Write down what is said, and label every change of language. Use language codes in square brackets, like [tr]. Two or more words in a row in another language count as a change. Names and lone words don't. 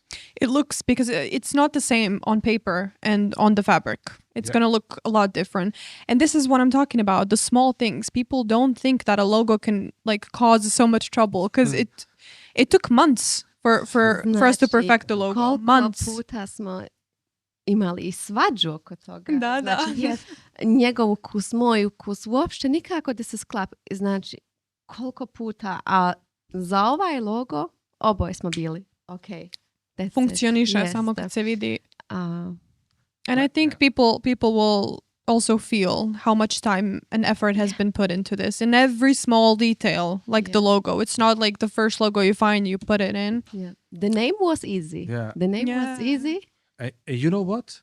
[en] It looks, because it's not the same on paper and on the fabric. It's going to look a lot different. And this is what I'm talking about, the small things. People don't think that a logo can cause so much trouble, because it took months for us to perfect the logo. Months. [sr] Puta smo imali i svađu oko toga. Da. Znači, njegov ukus, moj ukus, uopšte nikako da se sklapa. Znači, koliko puta, a za ovaj logo oboje smo bili. Okay, funkcioniše samo kad se vidi. [en] And I think people will also feel how much time and effort has been put into this, in every small detail, like the logo. It's not like the first logo you find, you put it in. Yeah. The name was easy. Yeah. The name was easy. You know what?